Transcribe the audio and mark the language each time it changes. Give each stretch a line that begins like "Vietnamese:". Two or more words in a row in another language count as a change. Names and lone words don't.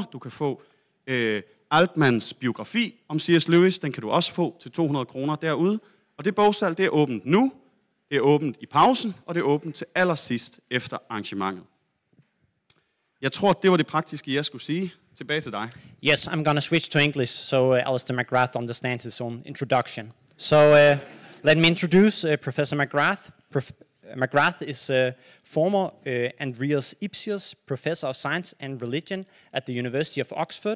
Danish: Du kan få Altmans biografi om C.S. Lewis, den kan du også få til 200 kroner derude. Og det bogsalg, det er åbent nu, det er åbent i pausen, og det er åbent til allersidst efter arrangementet. Jeg tror, det var det praktiske, jeg skulle sige. Tilbage til dig.
English: Yes, I'm going to switch to English so Alister McGrath understands his own introduction. So let me introduce Professor McGrath. McGrath is a former Andreas Ipsius Professor of Science and Religion at the University of Oxford.